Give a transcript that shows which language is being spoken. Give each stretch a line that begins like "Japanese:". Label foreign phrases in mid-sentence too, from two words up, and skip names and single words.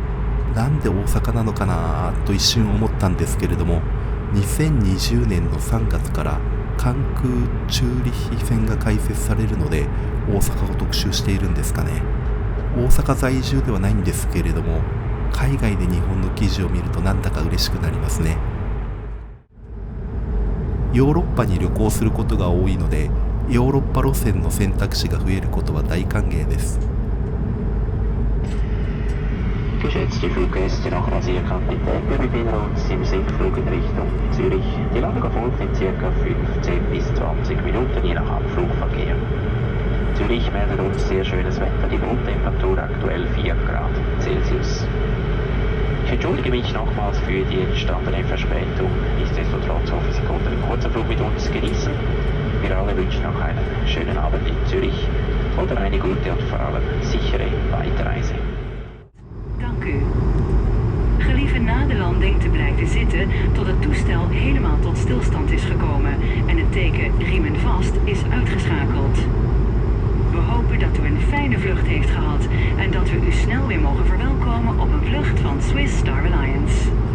Japanese: なんで大阪なのかなと一瞬思ったんですけれども、2020年の3月から関空チューリッヒ線が開設されるので、大阪を特集しているんですかね。大阪在住ではないんですけれども、海外で日本の記事を見るとなんだか嬉しくなりますね。ヨーロッパに旅行することが多いので、ヨーロッパ路線の選択肢が増えることは大歓迎です。
German: Geschätzte Fluggäste, nach Rasierquantität, wir befinden uns im Sinkflug in Richtung Zürich. Die Landung erfolgt in ca. 15 bis 20 Minuten, je nach Abflugverkehr. Zürich meldet uns sehr schönes Wetter, die Grundtemperatur aktuell 4 Grad Celsius. Ich entschuldige mich nochmals für die entstandene Verspätung. Nichtsdestotrotz hoffe ich, Sie konnten den kurzen Flug mit uns genießen. Wir alle wünschen noch einen schönen Abend in Zürich oder eine gute und vor allem sichere Weiterreise.
Dutch: Dank u. Gelieve na de landing te blijven zitten tot het toestel helemaal tot stilstand is gekomen en het teken riemen vast is uitgeschakeld. We hopen dat u een fijne vlucht heeft gehad en dat we u snel weer mogen verwelkomen op een vlucht van Swiss Star Alliance.